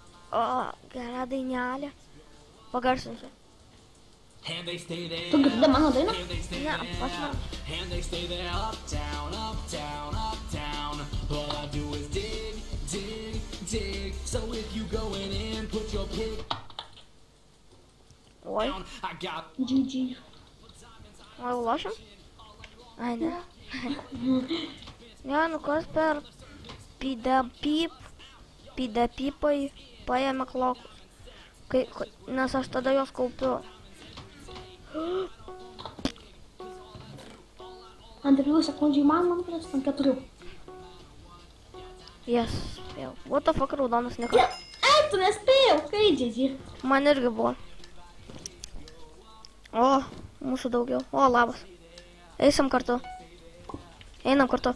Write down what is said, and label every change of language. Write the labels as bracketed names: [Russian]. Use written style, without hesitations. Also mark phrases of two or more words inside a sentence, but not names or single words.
[Lithuanian] O, gera dainelė. Pagarsinsiu. Tu girdi mano dainą? Ne, pas man. [English] And they stay there uptown, uptown, uptown. All I do is dig, dig, dig. So if you going in, put your pig [Lithuanian] Oi, [English] down. I got GG. [Lithuanian] o jau lošiam? Ai, ne. Ne, nu kas per pipai paėmė klokus. Nes aš tada jos kaupiu. Ant 3 sekundžių įmanoma nukrist, ant 4. Yes, spėjau. [English] What the fuck, [Lithuanian] raudonas nieko. Ai, tu nespėjau, kai GG. Man irgi buvo. O, mūsų daugiau. O, labas. Eisim kartu. Einam kartu.